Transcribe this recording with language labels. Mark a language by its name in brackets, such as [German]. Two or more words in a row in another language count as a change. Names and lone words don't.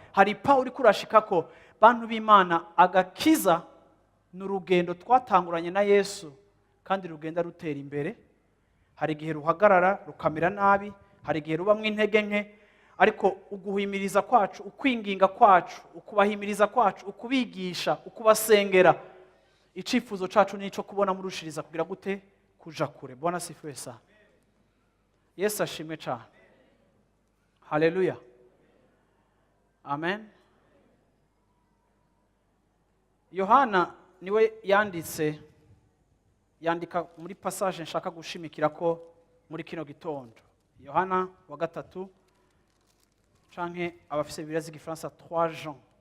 [Rundi] Hari pa uri kurashikako? Bantu b'Imana, agakiza ni urugendo twatanguranye na Yesu, kandi rugenda rutera imbere. Hari igihe ruhagarara, rukamera nabi, hari igihe rubamwo intege nke, ariko uguhimiriza kwacu, ukwinginga kwacu, ukubahimiriza kwacu, ukubigisha, ukubasengera, icifuzo cacu ni ico kubona murushiriza kugira gute? Kuja kure. [Swahili] Bwana asifiwe sana. [Rundi] Yesu ashimwe cane. Haleluya. Amen. Yohana niwe yanditse, yandika muri passage nshaka gushimikira ko muri kino gitondo. Yohana wa gatatu, canke abafise Bibiliya z'igifaransa trois Jean.